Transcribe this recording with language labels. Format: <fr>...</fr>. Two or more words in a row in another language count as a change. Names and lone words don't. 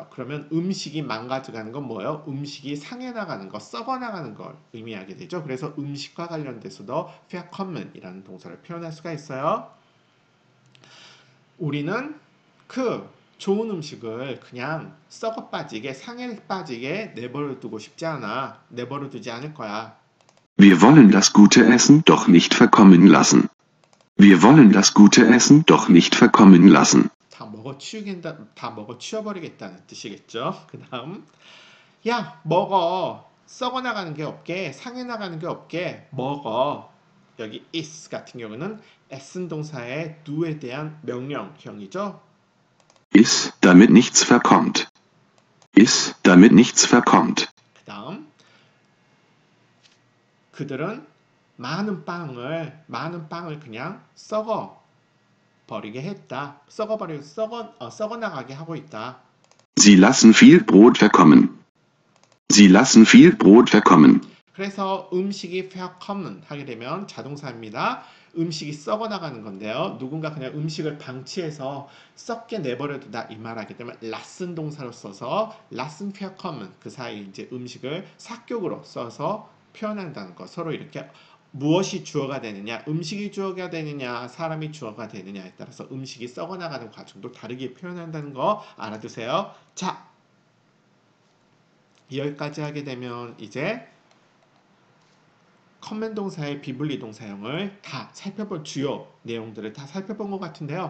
<ko>그러면 음식이 망가져가는 건 뭐예요? 음식이 상해 나가는 거, 썩어 나가는 걸 의미하게 되죠. 그래서 음식과 관련돼서도 verkommen이라는 동사를 표현할 수가 있어요. 우리는 그 좋은 음식을 그냥 썩어 빠지게, 상해 빠지게 내버려 두고 싶지 않아. 내버려 두지 않을 거야.</ko> <de>Wir wollen das gute Essen doch nicht verkommen lassen. Wir wollen das gute Essen doch nicht verkommen lassen.</de> <ko>다 먹어 치워버리겠다는 뜻이겠죠. 그 다음, 야, 먹어. 썩어 나가는 게 없게, 상해 나가는 게 없게 먹어. 여기 is 같은 경우는 에슨 동사의 do에 대한 명령형이죠.</ko> <de>Iss, damit nichts verkommt. Iss, damit nichts verkommt.</de> <ko>그 다음, 그들은 많은 빵을 그냥 썩어 버리게 했다. 썩어 나가게 하고 있다.</ko> <de>Sie lassen viel Brot verkommen. Sie lassen viel Brot verkommen.</de> <ko>그래서 음식이 verkommen 하게 되면 자동사입니다. 음식이 썩어 나가는 건데요. 누군가 그냥 음식을 방치해서 썩게 내버려두다 이 말하게 되면 lassen 동사로 써서</ko> <de>lassen verkommen,</de> <ko>그 사이 이제 음식을 사격으로 써서 표현한다는 거. 서로 이렇게 무엇이 주어가 되느냐, 음식이 주어가 되느냐, 사람이 주어가 되느냐에 따라서 음식이 썩어 나가는 과정도 다르게 표현한다는 거 알아두세요. 자, 여기까지 하게 되면 이제 컴맨 동사의 비블리 동사형을 다 살펴본 주요 내용들을 다 살펴본 것 같은데요.</ko>